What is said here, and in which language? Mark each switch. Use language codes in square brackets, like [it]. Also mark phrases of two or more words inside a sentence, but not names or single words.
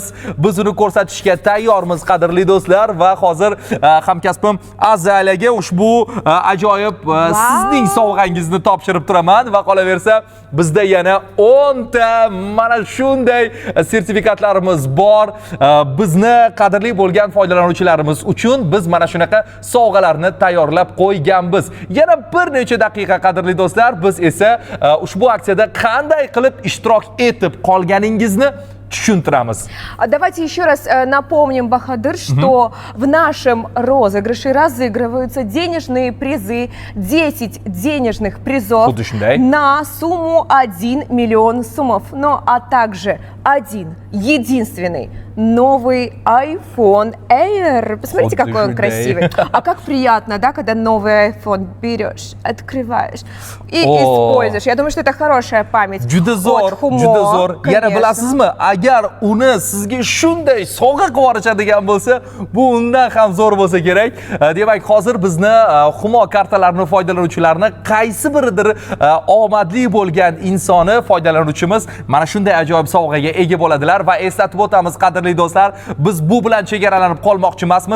[uz] Biz uni ko'rsatishga tayyormiz qadrli do'stlar va hozir hamkasbim Azalaga ushbu ajoyib sizning sovg'angizni topshirib turaman va qolaversa bizda yana 10 ta mana shunday sertifikatlarimiz bor. Bizni qadrli bo'lgan foydalanuvchilarimiz uchun biz mana shunaqa sovg'alarni tayyorlab qo'yganmiz. Yana bir necha daqiqa qadrli do'stlar, biz esa ushbu aksiyada qanday qilib ishtirok etib qolganingizni tushuntiramiz. [ru] Давайте еще раз напомним, Бахадыр, что в нашем розыгрыше разыгрываются денежные призы, 10 денежных призов на сумму 1 миллион сумов, ну а также один единственный новый iPhone Air. Посмотрите, какой он красивый. А как приятно, да, когда новый iPhone берешь, открываешь и используешь. Я думаю, что это хорошая память. [uz] Juda zo'r, juda zo'r. Yana bilasizmi, agar uni sizga shunday sovg'a qilib yuborishadigan bo'lsa, bu undan ham zo'r bo'lsa kerak. Demak, hozir bizni Humo kartalarini foydalanuvchilarini qaysi biridir omadli bo'lgan insoni foydalanuvchimiz mana shunday ajoyib sovg'aga ega bo'ladilar va eslatib o'tamiz qadrli do'stlar, biz bu bilan chegaralanib qolmoqchi emasmiz.